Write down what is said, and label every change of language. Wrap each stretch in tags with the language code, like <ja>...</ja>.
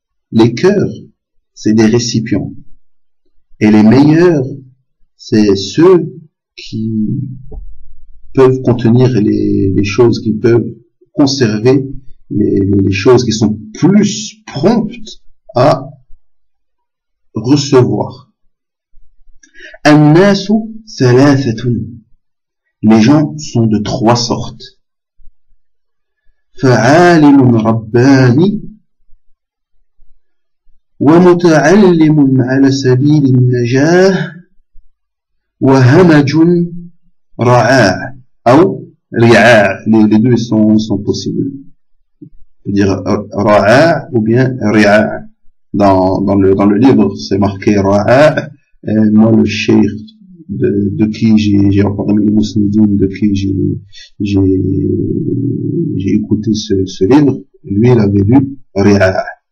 <fr>Les cœurs, c'est des récipients. Et les meilleurs, c'est ceux qui peuvent contenir les choses, qui peuvent conserver les choses qui sont plus promptes à recevoir.</fr> <ar>An-nasu thalathatun.</ar> <fr>Les gens sont de trois sortes.</fr> <ar>Fa'alimun rabbani ومتعلم على سبيل النجاة وهمج رعاع أو رعاع.</ar> <fr>Les deux sont possibles. C'est-à-dire رعاع ou bien رعاع. Dans le livre, c'est marqué رعاع. Moi, le cheikh de qui j'ai parmi les musulmans, de qui j'ai écouté ce livre, lui, il avait lu رعاع.</fr>